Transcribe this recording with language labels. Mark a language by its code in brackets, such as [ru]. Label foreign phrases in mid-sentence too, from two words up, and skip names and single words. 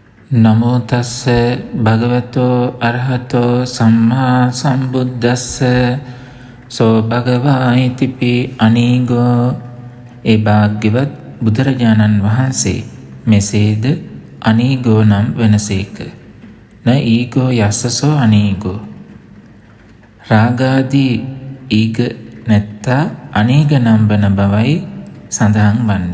[pi] නමෝ තස්ස භගවතෝ අරහතෝ සම්මා සම්බුද්දස්ස සෝ භගවා ඉතිපි අනීගෝ. [si] ඒ භාග්‍යවත් බුදුරජාණන් වහන්සේ මෙසේද අනීගෝ නම් වෙනසේක. [pi] න ඊගෝ යස්සසෝ අනීගෝ. [si] රාගාදී ඊග නැත්තා අනීග නම් වන බවයි සඳහන් වන්නේ.